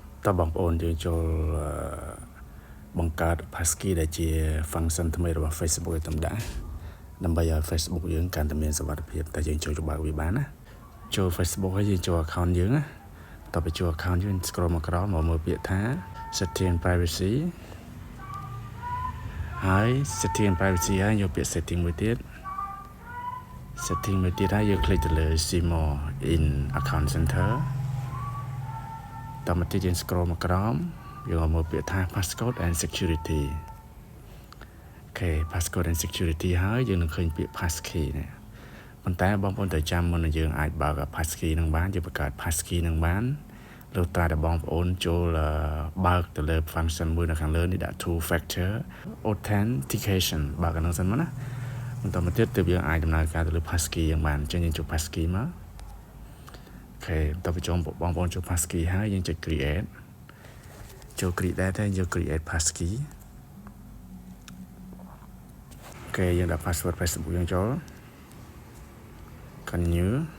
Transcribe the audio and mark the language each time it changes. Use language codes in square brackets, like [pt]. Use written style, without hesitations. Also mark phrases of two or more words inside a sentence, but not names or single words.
[km] តើបងប្អូនយើងចូលបង្កើត passkey ដែលជា function ថ្មីរបស់ Facebook ឲ្យតាមដាក់ដើម្បីឲ្យ Facebook យើងកាន់តែមានសុវត្ថិភាពតែយើងចូលបើកវាបានណាចូល Facebook ហើយយើងចូល account យើងណាតើទៅចូល account យើង scroll មកក្រោមមកមើលពាក្យថា [en] setting privacy [km] ហើយ [en] setting privacy [km] ហើយយកពាក្យ setting មួយទៀត ហើយយើង click ទៅលើ [en] see more in account center [km] តមកទៀតយើង scroll មកក្រោមយើងមើលពាក្យថា [en] passcode and security [km] អូខេ [en] passcode and security [km] ហើយយើងនឹងឃើញពាក្យ passkey នេះប៉ុន្តែបងប្អូនត្រូវចាំមុននឹងយើងអាចបើក passkey នឹងបានយើងបង្កើត passkey នឹងបានលោកតាដែលបងប្អូនចូលបើកទៅលើ function មួយនៅខាងលើនេះដាក់ [en] two factor authentication [km] បើកអានឹងសិនមកណាបន្តមកទៀតទើបយើងអាចដំណើរការទៅលើ passkey យ៉ាងបានអញ្ចឹងយើងចូល passkey មកអូខេតើបញ្ចូលបងប្អូនចូល passkey ហើយយើងចុច create ចូល create ទៅយើង [en] create passkey [km] អូខេយើងដាក់ password Facebook យើងចូល continue